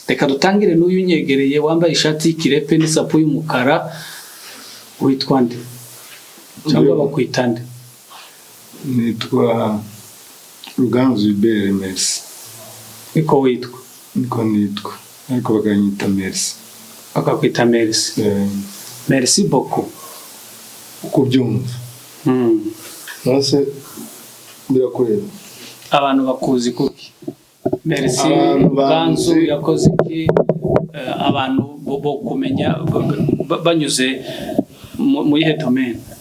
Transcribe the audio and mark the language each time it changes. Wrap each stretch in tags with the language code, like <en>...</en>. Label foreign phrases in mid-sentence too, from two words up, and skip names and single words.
<rw>Reka dutangire n'uyu nyegereye wambaye ishati y'ikirepe n'isapu y'umukara. Witwa nde cyangwa bakwita nde? Nitwa Ruganzu Ibere Merci. Niko witwa? Niko nitwa, ariko bakanyita Merci. Bakakwita Merci.</rw> <fr>Merci beaucoup.</fr> <rw>Uko byumva. Nase birakureba. Abantu bakuzi kuki? Merci Ruganzu yakoze iki? Abantu bo kumenya banyuze mu ihe domaine.</rw>